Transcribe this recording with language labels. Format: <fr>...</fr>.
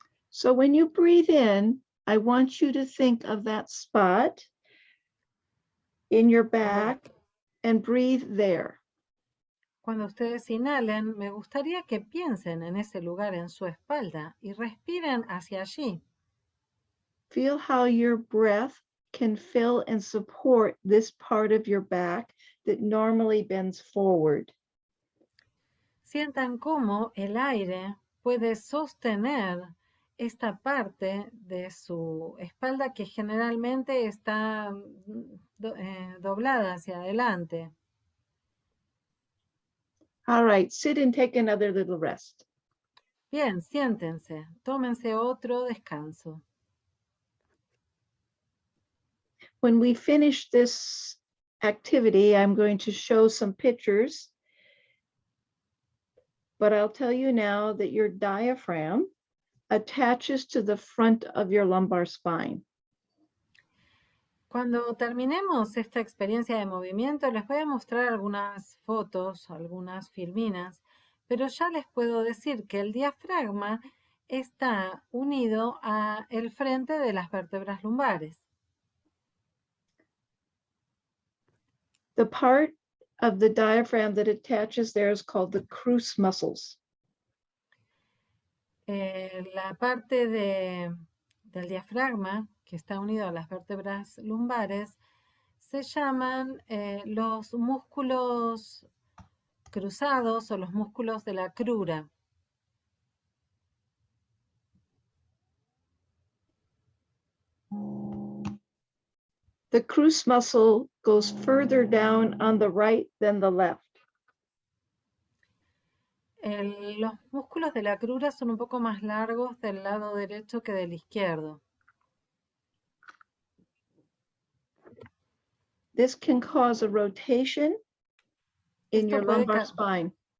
<en>So when you breathe in, I want you to think of that spot in your back and breathe there.</en> <es>Cuando ustedes inhalen, me gustaría que piensen en ese lugar en su espalda y respiren hacia allí.</es> <en>Feel how your breath can fill and support this part of your back that normally bends forward.</en> <es>Sientan cómo el aire puede sostener esta parte de su espalda que generalmente está doblada hacia adelante.</es> <en>All right, sit and take another little rest.</en> <es>Bien, siéntense, tómense otro descanso.</es> <en>When we finish this activity, I'm going to show some pictures, but I'll tell you now that your diaphragm attaches to the front of your lumbar spine.</en> <es>Cuando terminemos esta experiencia de movimiento, les voy a mostrar algunas fotos, algunas filminas, pero ya les puedo decir que el diafragma está unido al frente de las vértebras lumbares.</es> <en>The part of the diaphragm that attaches there is called the Psoas muscles.</en> <es>La parte del diafragma que está unido a las vértebras lumbares, se llaman los músculos cruzados o los músculos de la crura.</es> <en>The cruce muscle goes further down on the right than the left.</en> <es>Los músculos de la crura son un poco más largos del lado derecho que del izquierdo.</es> <en>This can cause a rotation in your lumbar spine.</en>